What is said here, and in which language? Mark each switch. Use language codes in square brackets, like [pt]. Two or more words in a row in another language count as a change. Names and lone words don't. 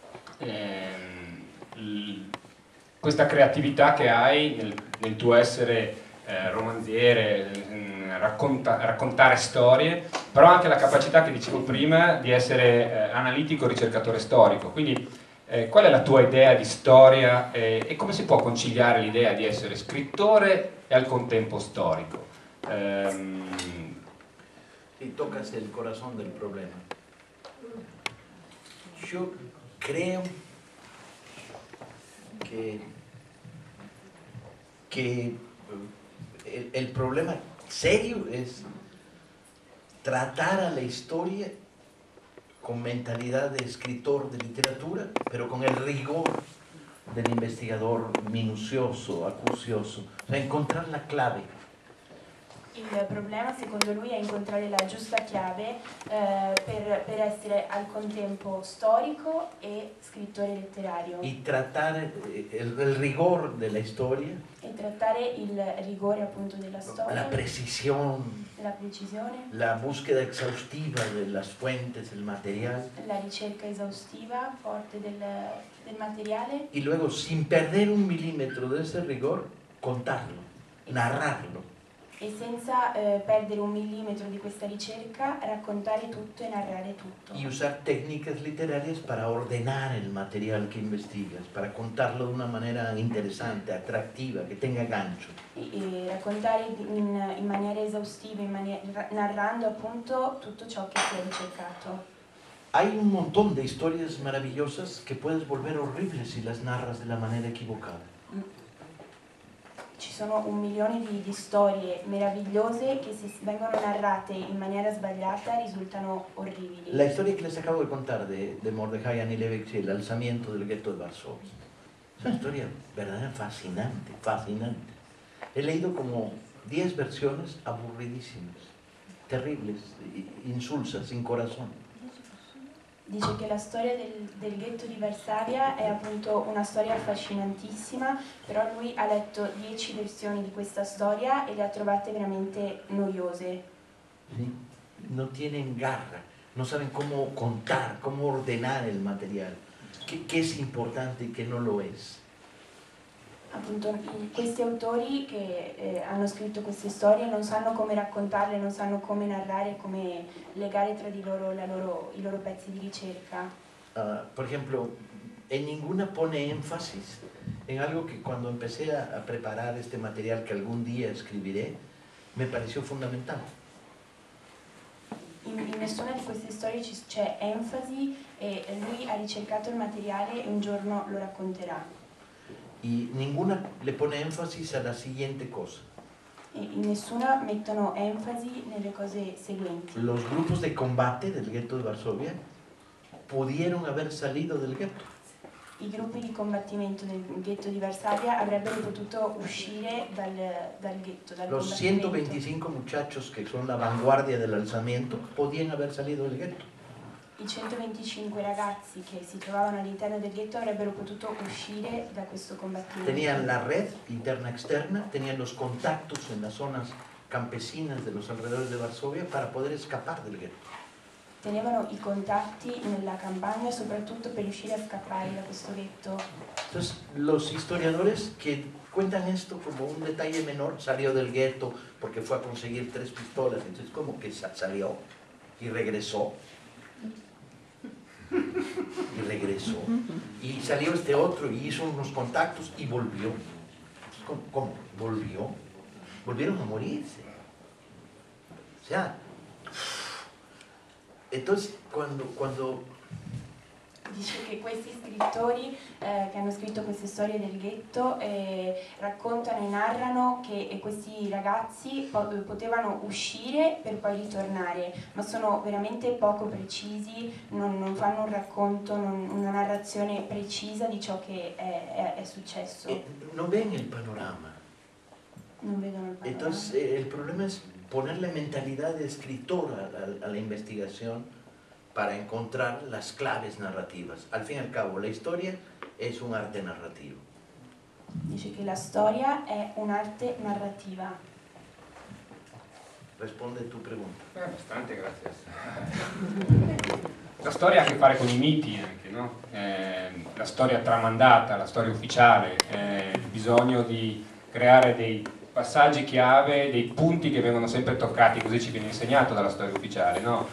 [it] questa creatività che hai nel tuo essere romanziere, raccontare storie, però anche la capacità che dicevo prima di essere analitico, ricercatore storico. Quindi qual è la tua idea di storia e come si può conciliare l'idea di essere scrittore e al contempo storico? [es] Y tocas el corazón del problema. Yo creo que el problema serio es tratar a la historia con mentalidad de escritor de literatura, pero con el rigor del investigador minucioso, acucioso, cioè encontrar la clave. [it] Il problema secondo lui è incontrare la giusta chiave per essere al contempo storico e scrittore letterario. [es] Y tratar el rigor de la historia, [it] E trattare il rigore appunto della storia, [es] la precisión, [it] la precisione, [es] la búsqueda exhaustiva de las fuentes, del material, [it] la ricerca esaustiva, forte del materiale, [es] y luego, sin perder un milímetro de ese rigor, contarlo, narrarlo. [it] e senza perdere un millimetro di questa ricerca, raccontare tutto e narrare tutto. [es] Y usar técnicas literarias para ordenar el material que investigas, para contarlo de una manera interesante, atractiva, que tenga gancho. [it] E raccontare in maniera esaustiva, narrando appunto tutto ciò che si è ricercato. [es] Hay un montón de historias maravillosas que puedes volver horribles si las narras de la manera equivocada. [it] Ci sono 1 milione di storie meravigliose che se vengono narrate in maniera sbagliata risultano orribili. [es] La historia que les acabo de contar de Mordecai Anielewicz y el alzamiento del gueto de Varsovia es una historia verdaderamente fascinante, fascinante. He leído como 10 versiones aburridísimas, terribles, insulsas, sin corazón. [it] Dice che la storia del ghetto di Varsavia è appunto una storia affascinantissima, però lui ha letto 10 versioni di questa storia e le ha trovate veramente noiose. [es] ¿Sí? No tienen garra, no saben cómo contar, cómo ordenar el material, qué es importante y qué no lo es. [it] Appunto, questi autori che hanno scritto queste storie non sanno come raccontarle, non sanno come narrare, come legare tra di loro, i loro pezzi di ricerca. [es] Por ejemplo, en ninguna pone énfasis en algo que cuando empecé a preparar este material que algún día escribiré, me pareció fundamental. [it] In nessuna di queste storie c'è enfasi e lui ha ricercato il materiale e un giorno lo racconterà. [es] Y ninguna le pone énfasis a la siguiente cosa. [it] E in nessuna mettono enfasi nelle cose seguenti. [es] Los grupos de combate del gueto de Varsovia pudieron haber salido del gueto. [it] I gruppi di combattimento del ghetto di Varsavia avrebbero potuto uscire dal ghetto, dal [es] Los [it] combattimento. [es] 125 muchachos que son la vanguardia del alzamiento podían haber salido del gueto. [it] I 125 ragazzi che si trovavano all'interno del ghetto avrebbero potuto uscire da questo combattimento. [es] Tenían la red interna-externa, tenían los contactos en las zonas campesinas de los alrededores de Varsovia para poder escapar del gueto. [it] Tenevano i contatti nella campagna soprattutto per riuscire a scappare da questo ghetto. [es] Entonces, los historiadores que cuentan esto como un detalle menor, salió del gueto porque fue a conseguir 3 pistolas, entonces como que salió y regresó. Y regresó. Y salió este otro y hizo unos contactos y volvió. ¿Cómo? ¿Volvió? Volvieron a morirse. O sea, entonces cuando [it] Dice che questi scrittori che hanno scritto queste storie del ghetto raccontano e narrano che questi ragazzi potevano uscire per poi ritornare, ma sono veramente poco precisi, non fanno un racconto, una narrazione precisa di ciò che è successo. [es] no ven el panorama. [it] Non vedono il panorama. [es] Entonces el problema es ponerle mentalidad de escritor a la investigación para encontrar las claves narrativas. Al fin y al cabo, la historia es un arte narrativo. [it] Dice che la storia è un'arte narrativa. [es] Responde tu pregunta. Bastante, [it] grazie. La storia ha a che fare con i miti anche, no? La storia tramandata, la storia ufficiale, il bisogno di creare dei passaggi chiave, dei punti che vengono sempre toccati, così ci viene insegnato dalla storia ufficiale, no?